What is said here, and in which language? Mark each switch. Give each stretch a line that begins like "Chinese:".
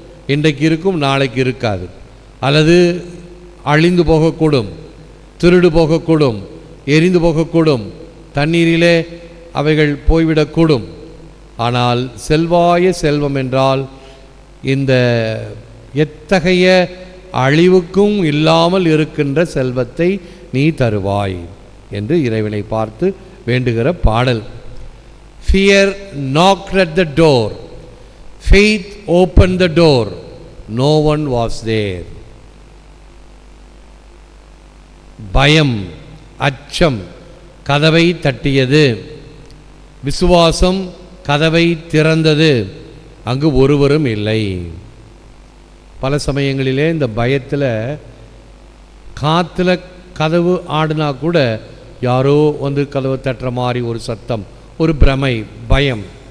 Tamil: இன்றைக்கு இருக்கும், நாளைக்கு இருக்காது, அல்லது அழிந்து போகக்கூடும், திருடு போகக்கூடும், எரிந்து போகக்கூடும், தண்ணீரிலே அவைகள் போய்விடக்கூடும். ஆனால் செல்வாய செல்வம் என்றால் இந்த எத்தகைய அழிவுக்கும் இல்லாமல் இருக்கின்ற செல்வத்தை நீ தருவாய் என்று இறைவனை பார்த்து வேண்டுகிற பாடல்.
English: Fear knocked at the door, faith opened the door, no one was there.
Tamil: பயம், அச்சம் கதவை தட்டியது, விசுவாசம் கதவை திறந்தது, அங்கு ஒருவரும் இல்லை. பல சமயங்களிலே இந்த பயத்தில் காற்றுல கதவு ஆடினா கூட யாரோ வந்து கதவை தட்டுற மாதிரி ஒரு சத்தம், ஒரு பிரமை, பயம்.